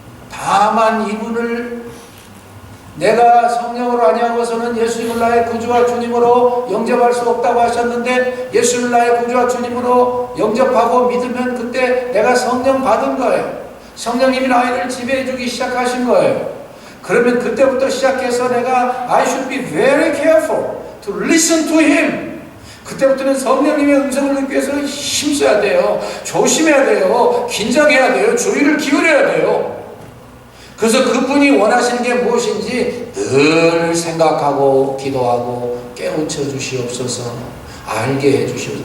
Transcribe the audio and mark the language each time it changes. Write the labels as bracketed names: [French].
[Korean] 다만 이분을 내가 성령으로 아니하고서는 예수님을 나의 구주와 주님으로 영접할 수 없다고 하셨는데 예수님을 나의 구주와 주님으로 영접하고 믿으면 그때 내가 성령 받은 거예요. 성령님이 나를 지배해 주기 시작하신 거예요. 그러면 그때부터 시작해서 내가 [English] I should be very careful to listen to Him. [Korean] 그때부터는 성령님의 음성을 듣기 위해서 힘써야 돼요. 조심해야 돼요. 긴장해야 돼요. 주의를 기울여야 돼요. 그래서 그분이 원하시는 게 무엇인지 늘 생각하고 기도하고 깨우쳐 주시옵소서, 알게 해 주시옵소서.